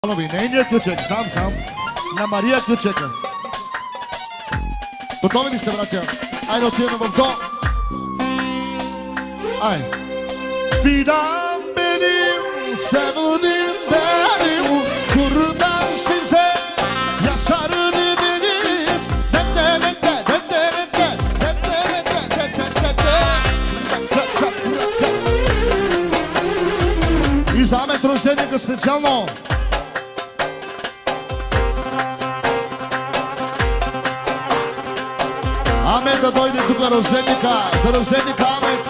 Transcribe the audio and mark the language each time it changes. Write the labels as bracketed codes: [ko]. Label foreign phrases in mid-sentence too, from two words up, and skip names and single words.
[bg] Нейният ключек, сам. На Мария ключека. Готови ли сте, братя? Айде отиваме в до. Ай. [tr] Fidan benim, sevdim benim, kurban size, yaşardı deniz. [bg] И за Амет рожденика специално. Амет да дойде тук рожденика, за рожденика Амет.